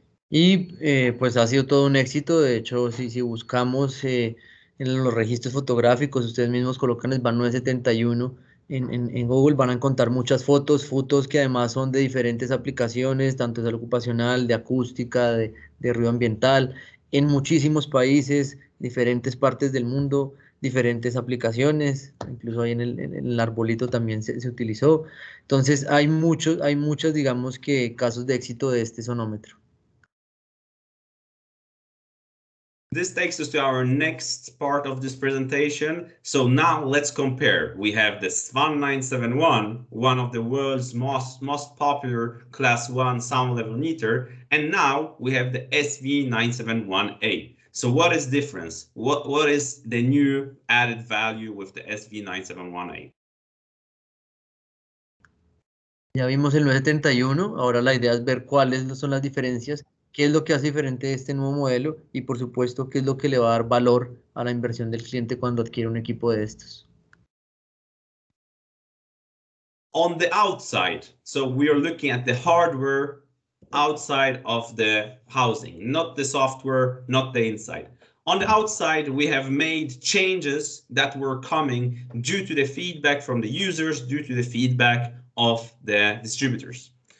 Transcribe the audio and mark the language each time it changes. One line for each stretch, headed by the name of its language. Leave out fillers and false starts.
Spanish: Y pues ha sido todo un éxito. De hecho, si buscamos en los registros fotográficos, ustedes mismos colocan SVAN 971 en Google, van a encontrar muchas fotos que además son de diferentes aplicaciones, tanto de ocupacional, de acústica, de ruido ambiental, en muchísimos países, diferentes partes del mundo, diferentes aplicaciones, incluso ahí en el arbolito también se utilizó. Entonces hay muchos, digamos que casos de éxito de este sonómetro.
English: This takes us to our next part of this presentation. So now let's compare. We have the SVAN 971, one of the world's most popular class 1 sound level meter, and now we have the SV971A. So what is difference? What is the new added value with the SV971A?
Spanish: Ya vimos el 971, ahora la idea es ver cuáles son las diferencias, qué es lo que hace diferente este nuevo modelo y por supuesto qué es lo que le va a dar valor a la inversión del cliente cuando adquiere un equipo de estos.
English: On the outside, so we are looking at the hardware outside of the housing, not the software, not the inside. On the outside, we have made changes that were coming due to the feedback from the users, due to the feedback of the distributors.